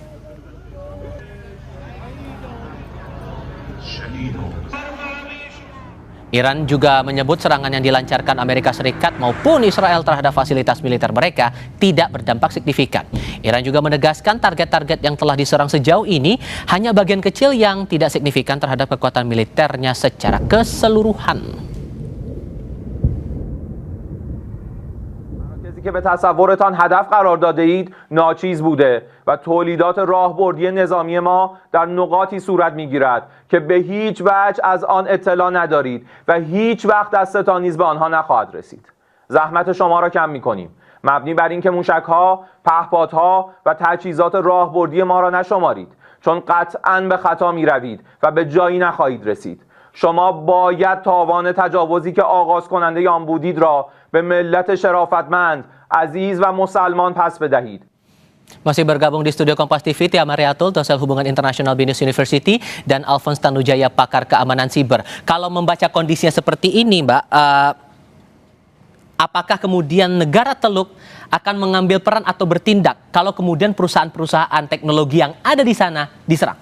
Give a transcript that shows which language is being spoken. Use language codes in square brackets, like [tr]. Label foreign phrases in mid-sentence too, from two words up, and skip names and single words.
[id] Iran juga menyebut serangan yang dilancarkan Amerika Serikat maupun Israel terhadap fasilitas militer mereka tidak berdampak signifikan. Iran juga menegaskan target-target yang telah diserang sejauh ini hanya bagian kecil yang tidak signifikan terhadap kekuatan militernya secara keseluruhan. [fa] که به تصورتان هدف قرار داده اید ناچیز بوده و تولیدات راهبردی نظامی ما در نقاطی صورت میگیرد که به هیچ وجه از آن اطلاع ندارید و هیچ وقت دستتان نیز به آنها نخواهد رسید. زحمت شما را کم میکنیم، مبنی بر اینکه موشک‌ها، پهپادها و تجهیزات راهبردی ما را نشمارید، چون قطعاً به خطا میروید و به جایی نخواهید رسید. شما باید تاوان تجاوزی که آغاز کننده آن بودید را به ملت شرافتمند، عزیز و مسلمان پس بدهید. [id] Masih bergabung di studio Kompas TV, Tia Mariatul, dosen hubungan internasional BINUS University, dan Alphonse Tanujaya, pakar keamanan siber. Kalau membaca kondisinya seperti ini, Mbak, apakah kemudian negara Teluk akan mengambil peran atau bertindak kalau kemudian perusahaan-perusahaan teknologi yang ada di sana diserang?